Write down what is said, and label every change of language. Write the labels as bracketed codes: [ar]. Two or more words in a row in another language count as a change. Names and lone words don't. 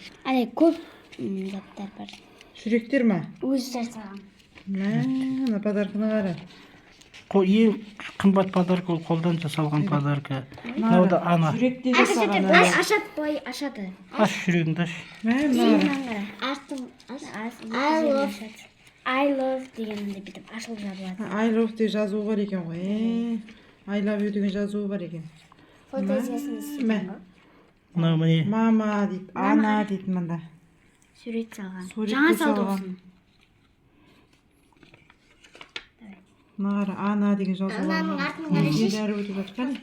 [kk] Әлі көп заттар бар. Жүректер ма? Өзі жасаған. Мына подарканы қара. Ең қымбат подарка ол қолдан жасалған подарка. Мынау да ана. Жүректе жасаған. Былай ашады, былай ашады. Аш жүрегіңді аш. Мына. [en] I love [kk] дегенде бүйтіп ашылып жабылады. [en] I love [kk] деп жазуы бар екен ғой. [en] I love you [kk] деген жазуы бар екен. Фотоясын істеген ғой. Мынау міне. Мама дейді. Ана дейді мында. Сурет салған. Сурет Жаңа салды салған. осыны. Мына қара. Ана деген жазуы бар. Ананың артын қарайшы. Бәрі өтіп жатыр. Қане?